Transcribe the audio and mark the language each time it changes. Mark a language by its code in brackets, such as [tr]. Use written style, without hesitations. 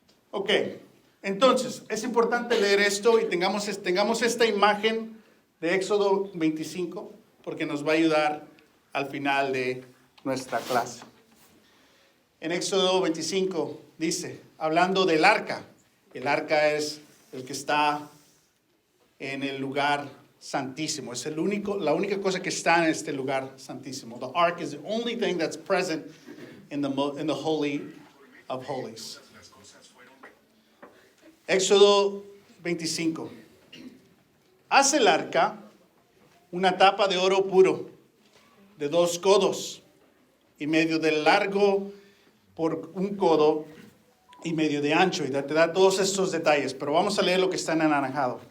[es] Ok, entonces es importante leer esto y tengamos esta imagen de Éxodo 25 porque nos va a ayudar al final de nuestra clase. En Éxodo 25 dice, hablando del arca, el arca es el que está en el lugar santísimo, es la única cosa que está en este lugar santísimo. [en] The ark is the only thing that's present in the holy of holies. [es] Éxodo 25. Hace el arca una tapa de oro puro de 2 codos y medio de largo por 1 codo y medio de ancho. Y te da todos estos detalles, pero vamos a leer lo que está en anaranjado.